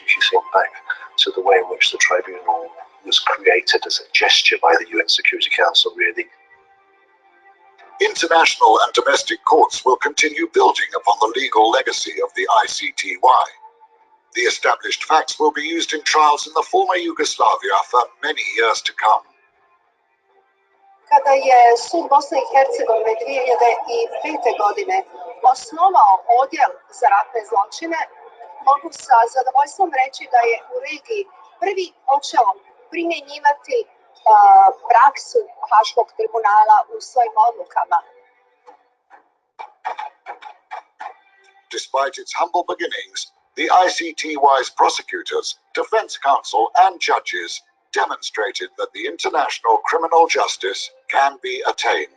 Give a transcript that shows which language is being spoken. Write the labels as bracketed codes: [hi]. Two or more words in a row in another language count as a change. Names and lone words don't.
[en] if you think back to the way in which the tribunal was created as a gesture by the UN Security Council, really. International and domestic courts will continue building upon the legal legacy of the ICTY. The established facts will be used in trials in the former Yugoslavia for many years to come. [bs] Kada je sud Bosne i Hercegovine 2005. godine osnovao odjel za ratne zločine, mogu sa zadovoljstvom reći da je u regiji prvi počeo primjenjivati praksu Haškog tribunala u svojim odlukama. [en] Despite its humble beginnings, the ICTY's prosecutors, defense counsel, and judges demonstrated that the international criminal justice can be attained.